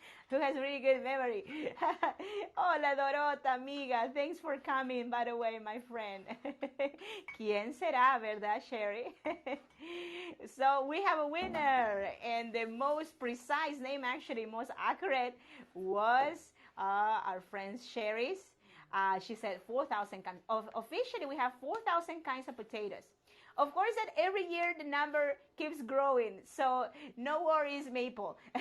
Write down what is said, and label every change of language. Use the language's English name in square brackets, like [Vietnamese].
[English] Who has really good memory. [Spanish] Hola, Dorota, amiga. [English] Thanks for coming, by the way, my friend. [Spanish] ¿Quién será, verdad, Sherry? [English] So we have a winner, and the most precise name, actually most accurate, was our friend Sherry's. She said 4,000 kinds. Officially, we have 4,000 kinds of potatoes. Of course, that every year the number keeps growing, so no worries, Maple.